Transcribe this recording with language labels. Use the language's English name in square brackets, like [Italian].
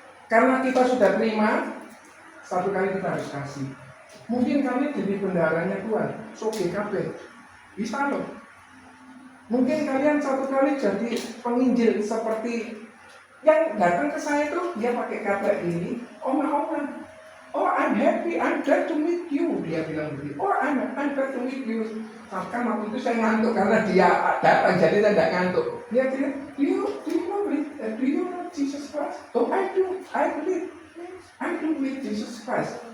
[Indonesian] Karena kita sudah terima, satu kali kita harus kasih. Mungkin kami jadi bendaharanya Tuhan, soge kabeh. Bisa loh. Mungkin kalian satu kali jadi penginjil seperti yang datang ke saya tuh, dia pakai kata ini, oma-oma. [English] Oh, I'm happy, I'm glad to meet you. [Indonesian] Dia bilang begitu. [English] Oh, I'm glad to meet you. [Indonesian] Kan waktu itu saya ngantuk karena dia datang, jadi saya tidak ngantuk. Dia bilang, [English] do you know Jesus Christ? Oh, I do believe Jesus Christ.